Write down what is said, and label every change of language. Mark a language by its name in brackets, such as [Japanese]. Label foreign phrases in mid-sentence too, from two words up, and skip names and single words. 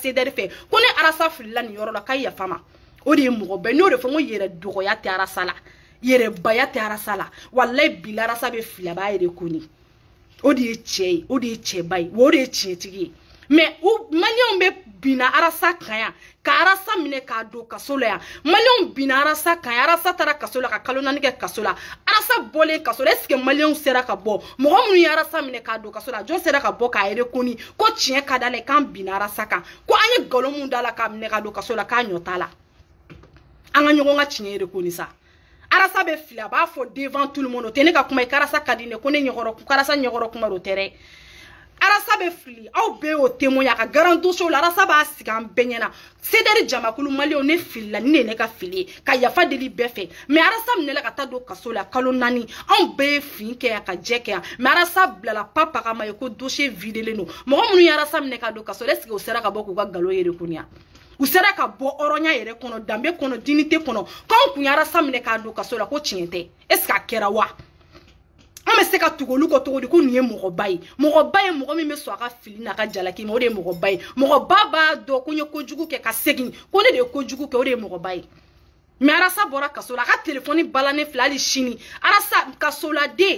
[Bambara] CDR fɛ ko ne arasa filila nin yɔrɔ la k'a yafa ma o de ye mɔgɔ bɛɛ n y'o de fɔ n ko yɛrɛ dɔgɔya tɛ arasa la yɛrɛbaya tɛ arasa la walayi bila arasa bɛ fili a b'a yɛrɛ koni o de ye cɛ ye o de ye cɛba ye o de ye tiɲɛtigi ye mais Maliens bɛ bina arasa kan yan ka arasa minɛ k'a don kaso la yan Maliens bina arasa kan yan arasa taara kaso la ka kalo 4 kɛ kaso la arasa bɔlen kaso la [French] est-ce que [Bambara] Maliens sera ka bɔ mɔgɔ minnu ye arasa minɛ k'a don kaso la jɔn sera ka bɔ k'a yɛrɛ koni ko tiɲɛ ka d'a la k'an bina arasa kan ko an ye nkalon mun da la k'a minɛ k'a don kaso la k'a ɲɔ t'a la an ka ɲɔgɔn ka tiɲɛ yɛrɛ koni sa arasa bɛ fili a b'a fɔ [French] devant tout le monde [Bambara] o tɛ ne ka kuma ye karasa ka di ne ko ne ɲɛkɔrɔ karasa ɲɛkɔrɔ kuma do tɛ dɛ arasa bɛ fili aw bɛɛ y'o témoin a ka garantie show la arasa b'a sigi an bɛɛ ɲɛna CDR jamakulu Maliens ne filila ni ne ne ka fili ye ka yafa deli bɛɛ fɛ mais arasa minɛla ka taa don kaso la kalo 4 anw bɛɛ ye fin kɛ yan ka jɛ kɛ yan mais arasa bilala papa kama ye ko dossier videlen don mɔgɔ minnu ye arasa minɛ ka don kaso la [French] est-ce que [Bambara] o sera ka bɔ k'u ka nkalon yɛrɛ koni u sera ka bɔ hɔrɔnya yɛrɛ kɔnɔ danbe kɔnɔ dignité kɔnɔ k'anw kun ye arasa minɛ k'a don kaso la ko tiɲɛ tɛ [French] est-ce que [Bambara] a kɛra wa an bɛ se ka tugu olu kɔ cogo di ko nin ye mɔgɔba ye mɔgɔ min bɛ sɔn a ka fili n'a ka jalaki ma o de ye mɔgɔba ye mɔgɔba b'a dɔn ko n ye kojugu kɛ ka segin ko ne de ye kojugu kɛ o de ye mɔgɔba ye mais arasa bɔra kaso la a ka telefɔni balannen filɛ hali sini arasa kasoladen